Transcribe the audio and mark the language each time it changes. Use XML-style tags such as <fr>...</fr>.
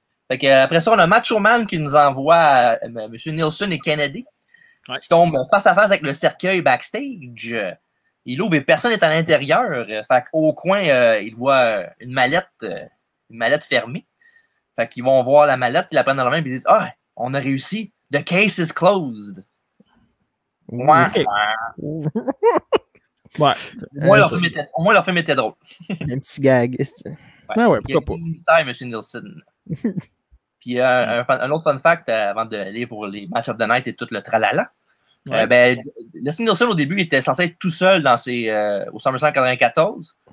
<fr>Fait que, après ça, on a Macho Man qui nous envoie M. Nielsen et Kennedy. Qui tombent face à face avec le cercueil backstage. Il ouvre et personne n'est à l'intérieur. Fait qu'au coin, il voit une mallette fermée. Fait qu'ils vont voir la mallette, ils la prennent dans la main et ils disent « Ah, on a réussi.</fr> <en>The case is closed. » Ouais.</en> <fr>Ouais. Au moins, leur film était drôle. Un petit gag. Ouais, pourquoi pas. Mystère, M. Nielsen. Puis un autre fun fact, avant d'aller pour les Match of the Night et tout le tralala. Leslie Nielsen, au début, il était censé être tout seul au SummerSlam 94.</fr>